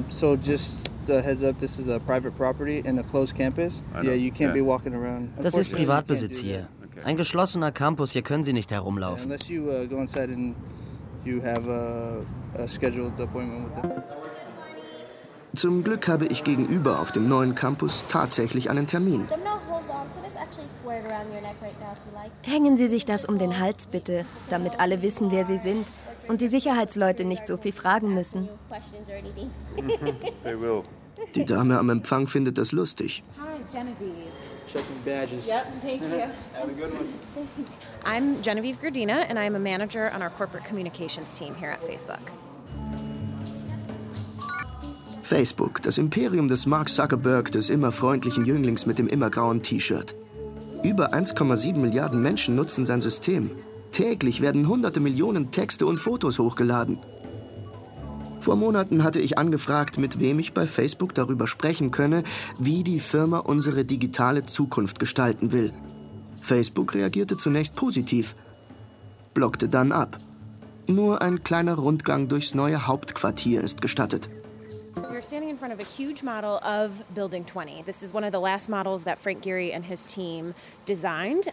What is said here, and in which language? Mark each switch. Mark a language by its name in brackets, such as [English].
[English] So just heads up, this is a private property and a closed campus. Yeah, you can't be walking around. [German] Das ist Privatbesitz hier. Ein geschlossener Campus, hier können Sie nicht herumlaufen. Unless you go inside and you have a scheduled appointment with them. Zum Glück habe ich gegenüber auf dem neuen Campus tatsächlich einen Termin. Hängen Sie sich das um den Hals bitte, damit alle wissen, wer Sie sind. Und die Sicherheitsleute nicht so viel fragen müssen. Die Dame am Empfang findet das lustig. [English] Hi, Genevieve. Checking badges. Yep, thank you. Have a good one. I'm Genevieve Gardina and I'm a manager on our corporate communications team here at Facebook. [German] Facebook, das Imperium des Mark Zuckerberg, des immer freundlichen Jünglings mit dem immer grauen T-Shirt. Über 1,7 Milliarden Menschen nutzen sein System. Täglich werden hunderte Millionen Texte und Fotos hochgeladen. Vor Monaten hatte ich angefragt, mit wem ich bei Facebook darüber sprechen könne, wie die Firma unsere digitale Zukunft gestalten will. Facebook reagierte zunächst positiv, blockte dann ab. Nur ein kleiner Rundgang durchs neue Hauptquartier ist gestattet. [English] You're standing in front of a huge model of Building 20. This is one of the last models that Frank Gehry and his team designed.